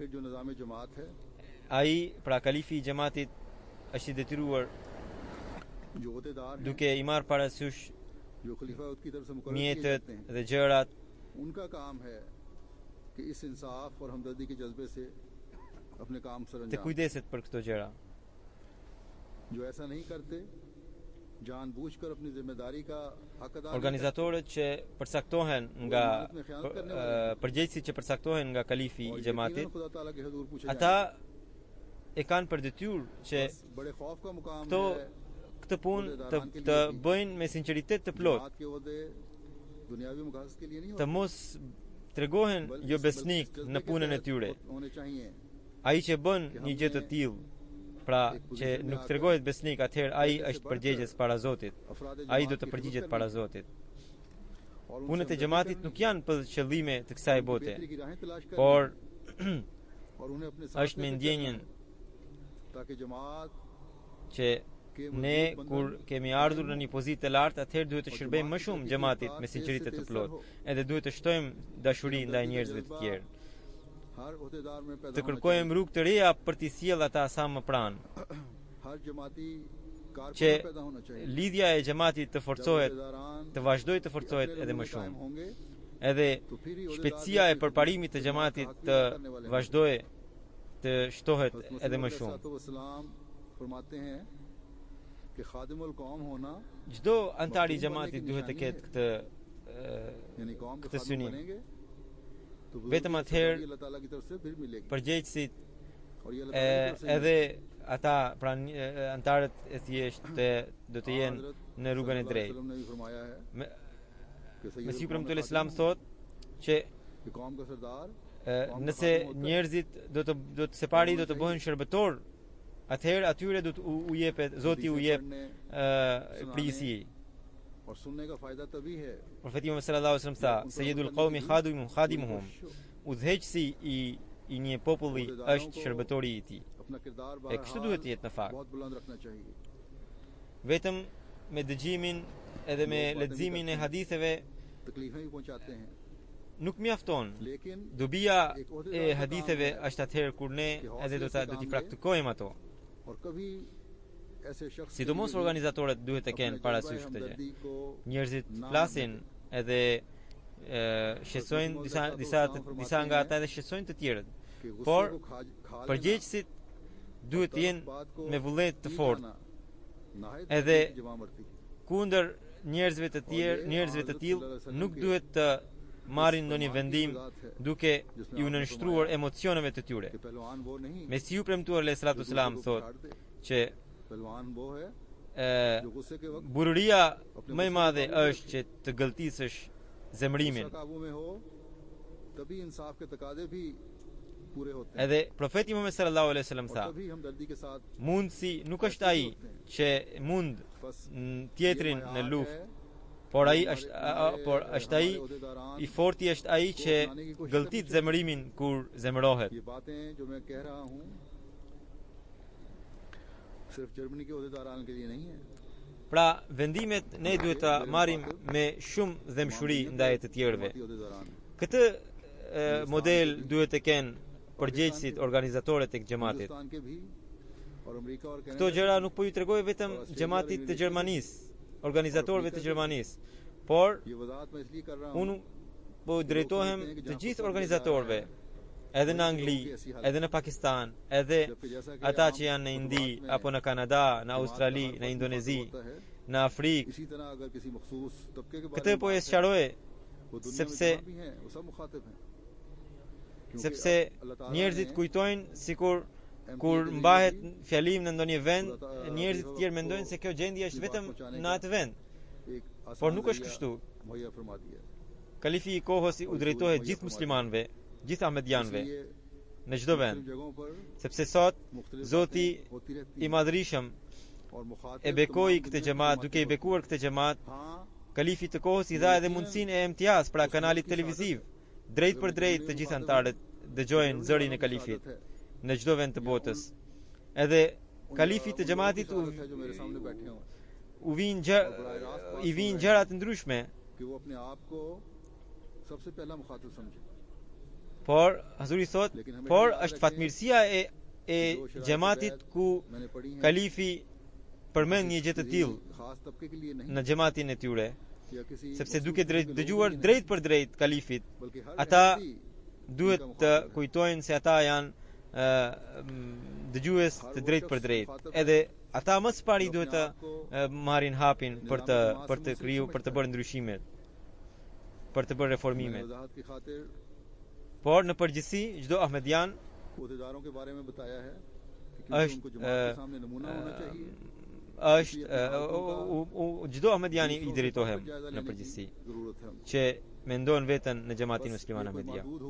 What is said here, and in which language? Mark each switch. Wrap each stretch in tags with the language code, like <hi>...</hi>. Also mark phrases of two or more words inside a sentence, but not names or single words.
<sq>Ai, pra kalifi i xhamatit, është i detyruar duke i marrë parasysh mjetet dhe gjërat të kujdeset për këto gjëra.</sq> <ur>جان بوجھ کر اپنی ذمہ داری کا حق ادا</ur> <sq>organizatorët që përcaktohen nga përgjegjësit që përcaktohen nga kalifi I xhamatit,</sq> <ur>خدا تعالیٰ کے حضور پوچھے</ur> <sq>ata e kanë për detyrë që</sq> <ur>بڑے خوف کا مقام</ur> <sq>këto këtë punë të bëjnë me sinqeritet të plot,</sq> <ur>بات کے عہدے دنیاوی مقاصد کے لیے نہیں</ur> <sq>të mos tregohen jo besnik në punën e tyre.</sq> <ur>ہونے چاہئیں</ur> <sq>Ai që bën një gjë të tillë, pra që nuk tregohet besnik, atëherë ai është përgjegjës para Zotit. Ai do të përgjigjet para Zotit. Punët e xhamatit nuk janë për qëllime të kësaj bote,</sq> <ur>بہتری کی راہیں تلاش کریں</ur> <sq>por</sq> <ur>اور انہیں اپنے</ur> <sq>është me ndjenjen</sq> <ur>تاکہ جماعت</ur> <sq>që ne kur kemi ardhur në një pozitë të lartë, atëherë duhet të shërbejmë më shumë xhamatit me sinqeritet të plot, edhe duhet të shtojmë dashuri ndaj njerëzve të tjerë,</sq> <ur>ہر عہدیدار میں پیدا</ur> <sq>të kërkojmë rrugë të reja për t'i sjellë ata sa më pranë,</sq> <ur>ہر جماعتی کارکن</ur> <sq>që</sq> <ur>پیدا ہونا چاہیے</ur> <sq>lidhja e xhamatit të forcohet,</sq> <ur>ओहदेदारान</ur> <sq>të vazhdojë të forcohet edhe më</sq> <ur>कायम</ur> <sq>shumë,</sq> <ur>ہوں گے</ur> <sq>edhe shpejtësia e përparimit të xhamatit të vazhdojë të shtohet edhe më shumë.</sq> <ur>سلام فرماتے ہیں کہ خادم القوم ہونا</ur> <sq>Çdo antar I xhamatit duhet të ketë këtë</sq> <ur>یعنی قوم کے</ur> <sq>këtë</sq> <ur>खादिम</ur> <sq>synim.</sq> <ur>بنیں گے تو</ur> <sq>Vetëm atëherë</sq> <ur>اللہ تعالیٰ کی طرف سے پھر ملے گی</ur> <sq>përgjegjësit</sq> <ur>اور یہ اللہ تعالیٰ کی طرف سے</ur> <sq>edhe ata pra antarët e thjeshtë do të jenë në rrugën e drejtë.</sq> <ur>نے بھی فرمایا ہے</ur> <sq>Mesiu premtuar Islam thot që</sq> <ur>کہ قوم کا سردار</ur> <sq>nëse njerëzit do të separi do të bëhen shërbëtor, atëherë atyre do të u jepet Zoti u jep prisi.</sq> <ur>اور سننے کا فائدہ تبھی ہے</ur> <sq>Profeti Muhammed</sq> <ar>صلى الله عليه وسلم</ar> <sq>tha,</sq> <ar>سيد القوم خادمهم,</ar> <sq>udhëheqësi I një populli është shërbëtori I tij.</sq> <ur>اپنا کردار</ur> <sq>E kështu duhet të jetë në fakt.</sq> <ur>بہت بلند رکھنا چاہیے</ur> <sq>Vetëm me dëgjimin edhe me leximin e haditheve</sq> <ur>تکلیفیں بھی پہنچاتے ہیں</ur> <sq>nuk mjafton.</sq> <ur>लेकिन</ur> <sq>Dobia e haditheve është atëherë kur ne edhe do t'i praktikojmë ato.</sq> <ur>اور کبھی ایسے شخص</ur> <sq>Sidomos organizatorët duhet të kenë parasysh këtë gjë. Njerëzit flasin edhe shqetësojnë disa nga ata edhe shqetësojnë të tjerët. Por përgjegjësit duhet të jenë me vullnet të fortë. Edhe kundër njerëzve të tillë nuk duhet të marrin ndonjë vendim duke I nënshtruar emocioneve të tyre. Mesiu premtuar</sq> <ar>عليه الصلاة والسلام</ar> <sq>thotë që</sq> <ur>پہلوان وہ ہے جو غصے کے وقت</ur> <sq>bururia më e madhe është që të gëlltisësh zemrimin.</sq> <ur>قابو میں ہو تبھی انصاف کے تقاضے بھی پورے ہوتے ہیں</ur> <sq>Edhe profeti Muhammed</sq> <ar>صلى الله عليه وسلم</ar> <sq>tha,</sq> <ur>تبھی ہمدردی کے ساتھ</ur> <sq>mundsi nuk është ai që mund tjetrin në luftë, por është ai I forti është ai që gëlltit zemrimin kur zemërohet.</sq> <ur>یہ باتیں جو میں کہہ رہا ہوں صرف جرمنی کے عہدیداران کے لیے نہیں ہے</ur> <sq>Pra vendimet ne duhet ta marrim me shumë dhemshuri ndaj të tjerëve. Këtë model duhet të kenë përgjegjësit organizatorët e xhamatit.</sq> <ur>ہندوستان کے بھی اور امریکہ اور</ur> <sq>Këto gjëra nuk po ju tregoj vetëm xhamatit të Gjermanisë, organizatorëve të Gjermanisë, por</sq> <ur>یہ وضاحت میں اس لیے کر رہا ہوں</ur> <sq>unë po drejtohem të gjithë organizatorëve, edhe në Angli, edhe në Pakistan, edhe ata që janë në Indi, apo në Kanada, në Australi, në Indonezi, në Afrikë.</sq> <ur>اسی طرح اگر کسی مخصوص طبقے کے</ur> <sq>Këtë po e sqaroj</sq> <ur>وہ دنیا میں</ur> <sq>sepse</sq> <ur>جہاں بھی ہیں وہ سب مخاطب ہیں کیونکہ</ur> <sq>sepse</sq> <ur>اللہ تعالیٰ</ur> <sq>njerëzit</sq> <ur>ने</ur> <sq>kujtojnë sikur kur mbahet fjalim në ndonjë vend, njerëzit të tjerë mendojnë se kjo gjendje është vetëm në atë vend,</sq> <ur>ایک آسان</ur> <sq>por nuk është</sq> <ur>जरिया</ur> <sq>kështu.</sq> <ur>مہیا فرما دیا</ur> <sq>Kalifi I kohës I u drejtohet gjithë muslimanëve, gjithë ahmedianëve</sq> <ur>इसलिए</ur> <sq>në çdo vend,</sq> <ur>مختلف جگہوں پر</ur> <sq>sepse sot</sq> <ur>मुख्तलिफ</ur> <sq>Zoti</sq> <ur>باتیں ہوتی رہتی</ur> <sq>I</sq> <ur>हैं</ur> <sq>madhrishëm</sq> <ur>اور مخاطب</ur> <sq>e bekoi</sq> <ur>तमाम</ur> <sq>këtë</sq> <ur>دنیا کے</ur> <sq>xhamat,</sq> <ur>मुखातिब</ur> <sq>duke I bekuar këtë xhamat,</sq> <ur>हाँ</ur> <sq>Kalifi të kohës I dha edhe mundësinë e imtiaz, pra kanalit televiziv, drejt për drejt të gjithë antarët dëgjojnë zërin e kalifit në çdo vend të botës. Edhe kalifi të xhamatit</sq> <ur>ہے جو میرے سامنے بیٹھے ہوں</ur> <sq>I vinë gjëra të ndryshme,</sq> <ur>کہ وہ اپنے آپ کو سب سے پہلا مخاطب سمجھے</ur> <sq>por Hazuri thot, por është fatmirësia e xhamatit ku</sq> <ur>میں نے پڑھی ہے</ur> <sq>kalifi përmend një gjë të tillë</sq> <ur>خاص طبقے کے لیے نہیں</ur> <sq>në xhamatin e tyre,</sq> <ur>یا کسی</ur> <sq>sepse duke dëgjuar drejt për drejt kalifit,</sq> <ur>بلکہ ہر</ur> <sq>ata</sq> <ur>व्यक्ति</ur> <sq>duhet të kujtojnë se ata janë dëgjues të drejt për drejt, edhe ata më së pari duhet të marrin hapin për të kriju, për të bërë ndryshimet, për të bërë reformimet. Por në përgjithësi çdo ahmedian çdo ahmediani i drejtohem në përgjithësi që mendon veten në xhamatin musliman Ahmedia.</sq>